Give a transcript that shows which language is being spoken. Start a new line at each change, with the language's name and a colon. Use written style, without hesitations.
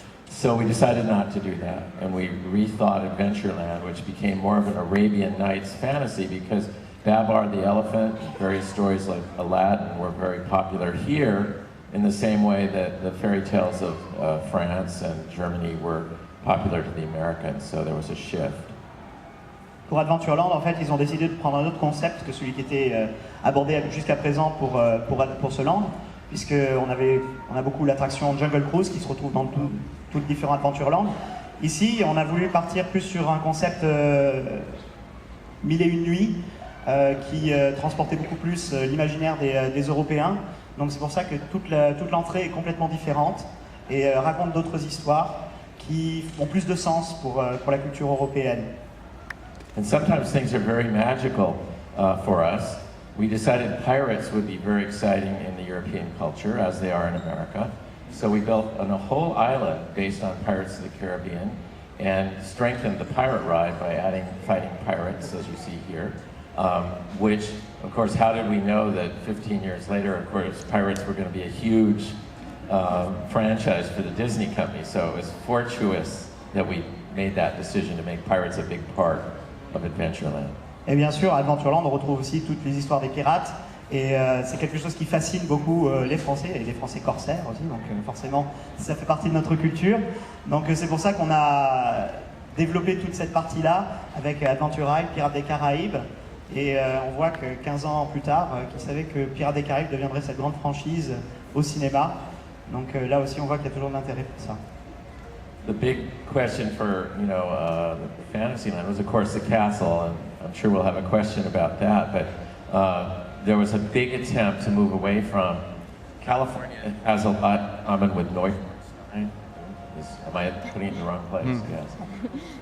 English: So we decided not to do that, and we rethought Adventureland, which became more of an Arabian Nights fantasy because Babar the elephant, various stories like Aladdin were very popular here in the same way that the fairy tales of France and Germany were popular to the Americans, so there was a shift.
French: Pour Adventureland, en fait, ils ont décidé de prendre un autre concept que celui qui était abordé jusqu'à présent pour ce land, puisqu'on a beaucoup l'attraction Jungle Cruise qui se retrouve dans tous les différents Adventureland. Ici, on a voulu partir plus sur un concept 1001 nuits qui transportait beaucoup plus l'imaginaire des Européens. Donc c'est pour ça que toute l'entrée est complètement différente et raconte d'autres histoires qui ont plus de sens pour la culture européenne.
English: And sometimes things are very magical for us. We decided pirates would be very exciting in the European culture, as they are in America. So we built a whole island based on Pirates of the Caribbean and strengthened the pirate ride by adding fighting pirates, as you see here. Which, of course, how did we know that 15 years later, of course, pirates were going to be a huge franchise for the Disney company. So it was fortuitous that we made that decision to make pirates a big part of Adventureland.
French: Et bien sûr, à Adventureland, on retrouve aussi toutes les histoires des pirates Et c'est quelque chose qui fascine beaucoup les Français, et les Français corsaires aussi, donc forcément ça fait partie de notre culture. Donc c'est pour ça qu'on a développé toute cette partie-là avec Adventure Isle, Pirates des Caraïbes. Et on voit que 15 ans plus tard, qu'ils savaient que Pirates des Caraïbes deviendrait cette grande franchise au cinéma. Donc là aussi on voit qu'il y a toujours de l'intérêt pour ça.
English: The big question for, the Fantasyland was, of course, the castle, and I'm sure we'll have a question about that, but there was a big attempt to move away from California. It has a lot common with Neuschwanstein. Am I putting it in the wrong place? Yes.